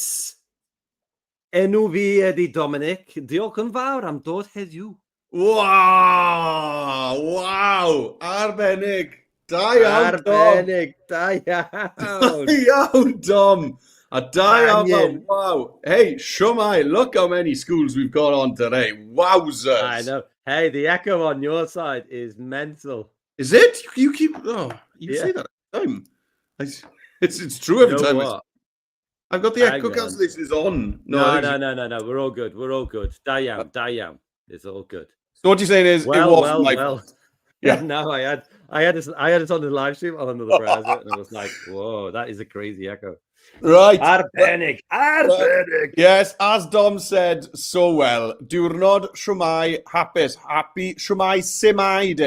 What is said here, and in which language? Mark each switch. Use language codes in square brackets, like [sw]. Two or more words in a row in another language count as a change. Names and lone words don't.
[cy] Enw fi ydi Dominic. Diolch yn fawr am dod heddiw. Wow, arbennig. Da iawn, Dom. Arbennig, da iawn. Da iawn, Dom. A da iawn, [en] Bangin'. wow. Hey, Shwmae, look how many schools we've got on today. Wowzers. I know. Hey, the echo on your side is mental. Is it? You keep, you Yeah. say that every time. It's true every time. What? I've got the echo cancellation is on. No. We're all good. We're all good. [cy] Da iawn. [en] It's all good. So what you're saying is it wasn't my fault. Yeah. No, I had it on the live stream on another browser, and I was like, "Whoa, that is a crazy echo." Right. [cy] Arbennig. [en] Yes, as Dom said so well, [cy] diwrnod Shwmae hapus, [en] happy Shwmae Simai Day.